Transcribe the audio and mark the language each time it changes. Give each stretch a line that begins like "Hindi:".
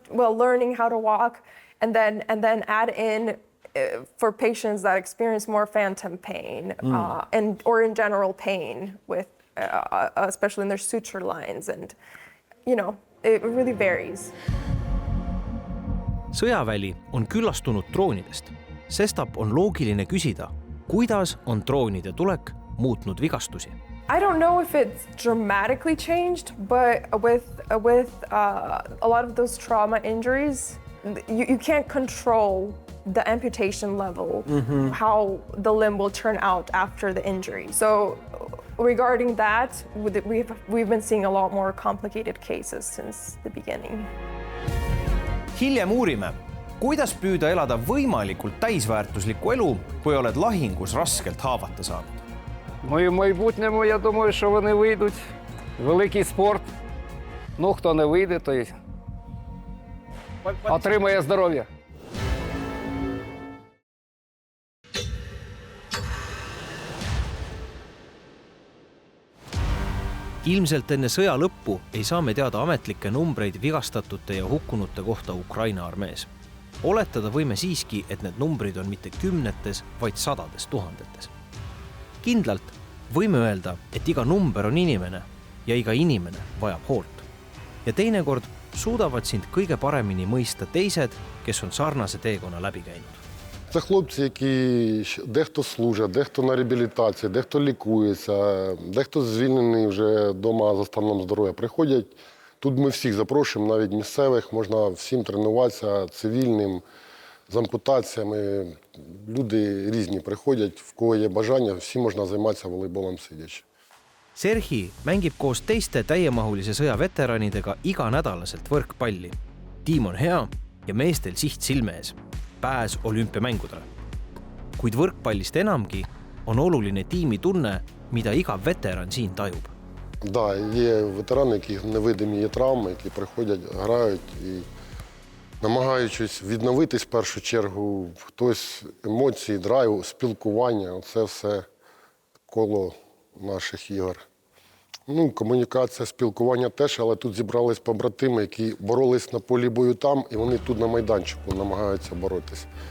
English: Well, learning how to walk, and then add in for patients that experience more phantom pain or in general pain with, especially in their suture lines, and it really varies.
Estonian: Sõjaväli on küllastunud droonidest. Sestap on loogiline küsida, kuidas on droonide tulek muutnud vigastusi.
English: I don't know if it's dramatically changed, but with a lot of those trauma injuries, you can't control the amputation level, how the limb will turn out after the injury. So regarding that, we've been seeing a lot more complicated cases since the beginning.
Estonian: Hiljem uurime, kuidas püüda elada võimalikult täisväärtuslikku elu, kui oled lahingus raskelt haavata saanud.
Ukrainian: В майбутньому, я думаю, що вони вийдуть. Великий спорт. Ну, хто не вийде, той отримає здоров'я.
Estonian: Ilmselt enne sõja lõppu ei saa me teada ametlikke numbreid vigastatute ja hukkunute kohta Ukraina armees. Oletada võime siiski, et need numbrid on mitte kümnetes, vaid sadades tuhandetes. Kindlalt võime öelda, et iga number on inimene ja iga inimene vajab hoolt. Ja teinekord suudavad sind kõige paremini mõista teised, kes on sarnase teekonna läbi käinud.
Ukrainian: Це хлопці, які дехто служать, дехто на реабілітації, дехто лікується, дехто звільнений вже вдома за станом здоров'я. Приходять, тут ми всіх запрошуємо, навіть місцевих, можна всім тренуватися, цивільним, з ампутаціями. Люди різні приходять, в кого є бажання, всі можна займатися волейболом сидячи.
Estonian: Serhi mängib koos teiste täiemahulise sõja veteranidega iganädalaselt võrkpalli. Tiim on hea ja meestel siht silme ees. Pääs olümpiamängudele. Kuid võrkpallist enamgi on oluline tiimi tunne, mida iga veteran siin tajub.
Ukrainian: Да, є ветерани, які невидимі є травми, які приходять, грають і намагаючись відновитись в першу чергу, хтось емоції, драйв, спілкування, це все коло наших ігор. Ну, комунікація, спілкування теж, але тут зібрались побратими, які боролись на полі бою там, і вони тут на майданчику намагаються боротися.